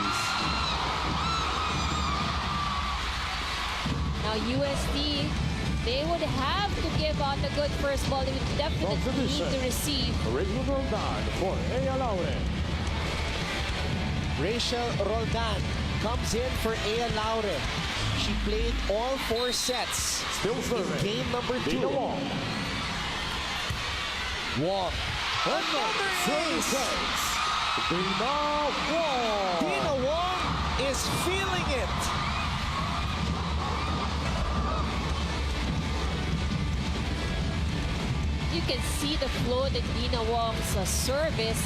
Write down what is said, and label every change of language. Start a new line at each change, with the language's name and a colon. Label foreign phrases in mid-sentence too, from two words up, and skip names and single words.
English: Now UST, they would have to give out a good first ball. They would definitely need to receive. Original Roldan for Ea Laure. Rachel Roldan comes in for Ea Laure. She played all 4 sets Still in serving, game number 2. Dina Wong. Wong. Another ace. Dina Wong. Dina Wong is feeling it. You can see the flow that Dina Wong's service.